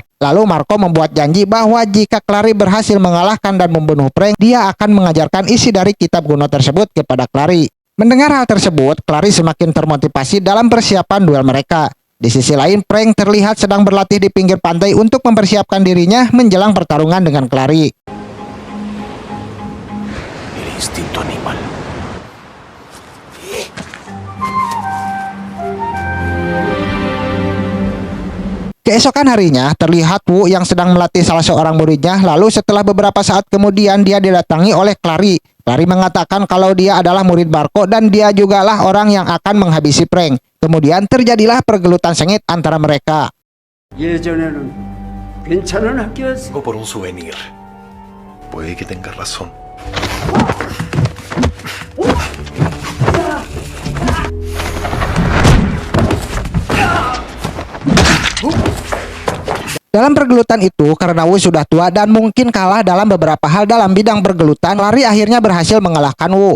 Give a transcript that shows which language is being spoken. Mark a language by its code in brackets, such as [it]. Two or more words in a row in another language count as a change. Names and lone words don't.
[id] Lalu Marco membuat janji bahwa jika Clary berhasil mengalahkan dan membunuh Frank, dia akan mengajarkan isi dari kitab kuno tersebut kepada Clary. Mendengar hal tersebut, Clary semakin termotivasi dalam persiapan duel mereka. Di sisi lain, Frank terlihat sedang berlatih di pinggir pantai untuk mempersiapkan dirinya menjelang pertarungan dengan Clary. [es] El instinto animal. [id] Keesokan harinya, terlihat Wu yang sedang melatih salah seorang muridnya. Lalu setelah beberapa saat kemudian dia didatangi oleh Clary. Clary mengatakan kalau dia adalah murid Marco dan dia jugalah orang yang akan menghabisi Frank. Kemudian terjadilah pergelutan sengit antara mereka. [ko] 예전에는 괜찮은 학교였어. [es] Vengo por un souvenir. Puede que tengas razón. [id] Dalam pergelutan itu, karena Wu sudah tua dan mungkin kalah dalam beberapa hal dalam bidang pergelutan, Clary akhirnya berhasil mengalahkan Wu.